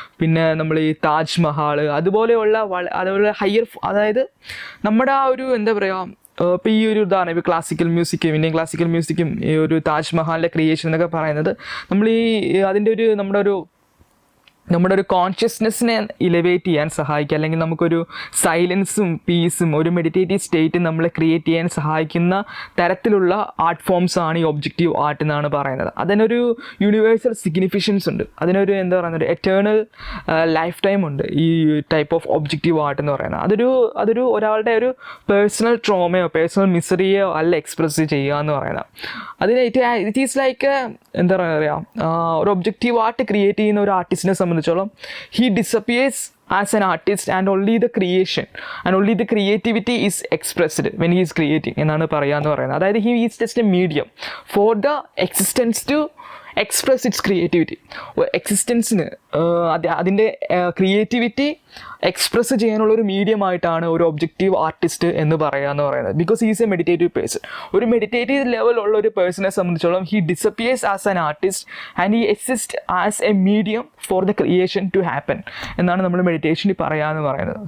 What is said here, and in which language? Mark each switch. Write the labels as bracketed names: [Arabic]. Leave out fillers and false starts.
[Malayalam] പിന്നെ നമ്മൾ ഈ താജ്മഹൽ, അതുപോലെയുള്ള ഹയർ, അതായത് നമ്മുടെ ആ ഒരു എന്താ പറയുക, ഇപ്പോൾ ഈ ഒരു ഉദാഹരണം, ഇപ്പോൾ ക്ലാസിക്കൽ മ്യൂസിക്കും ഇന്ത്യൻ ക്ലാസിക്കൽ മ്യൂസിക്കും ഈ ഒരു താജ്മഹലിൻ്റെ ക്രിയേഷൻ എന്നൊക്കെ പറയുന്നത് നമ്മൾ അതിൻ്റെ ഒരു നമ്മുടെ ഒരു കോൺഷ്യസ്നെസ്സിനെ ഇലവേറ്റ് ചെയ്യാൻ സഹായിക്കുക, അല്ലെങ്കിൽ നമുക്കൊരു സൈലൻസും പീസും ഒരു മെഡിറ്റേറ്റീവ് സ്റ്റേറ്റ് നമ്മളെ ക്രിയേറ്റ് ചെയ്യാൻ സഹായിക്കുന്ന തരത്തിലുള്ള ആർട്ട് ഫോംസ് ആണ് ഈ ഒബ്ജക്റ്റീവ് ആർട്ട് എന്നാണ് പറയുന്നത്. അതിനൊരു യൂണിവേഴ്സൽ സിഗ്നിഫിക്കൻസ് ഉണ്ട്, അതിനൊരു എന്താ പറയുന്നത്, ഒരു എറ്റേണൽ ലൈഫ് ടൈം ഉണ്ട് ഈ ടൈപ്പ് ഓഫ് ഒബ്ജക്റ്റീവ് ആർട്ട് എന്ന് പറയുന്നത്. അതൊരു ഒരാളുടെ ഒരു പേഴ്സണൽ ട്രോമയോ പേഴ്സണൽ മിസറിയോ അല്ല എക്സ്പ്രസ് ചെയ്യുക എന്ന് പറയുന്നത്. [English] it is like [Malayalam] എന്താ പറയുക, ഒരു ഒബ്ജക്റ്റീവ് ആർട്ട് ക്രിയേറ്റ് ചെയ്യുന്ന ഒരു ആർട്ടിസ്റ്റിനെ സംബന്ധിച്ചോളം [English] he disappears as an artist and only the creation and only the creativity is expressed when he is creating [Malayalam] എന്നാണ് പറയാന്ന് പറയുന്നത്. അതായത് [English] he is just a medium for the existence to express its creativity. [Malayalam] എക്സിസ്റ്റൻസിന് അതിൻ്റെ creativity express ചെയ്യാനുള്ള ഒരു മീഡിയമായിട്ടാണ് ഒരു objective artist എന്ന് പറയുന്നത്. [English] Because is a meditative person. [Malayalam] ഒരു മെഡിറ്റേറ്റീവ് ലെവലുള്ള ഒരു പേഴ്സണെ സംബന്ധിച്ചോളം [English] he disappears as an artist and he exist as a medium for the creation to happen [Malayalam] എന്നാണ് നമ്മൾ മെഡിറ്റേഷനിൽ പറയാമെന്ന് പറയുന്നത്.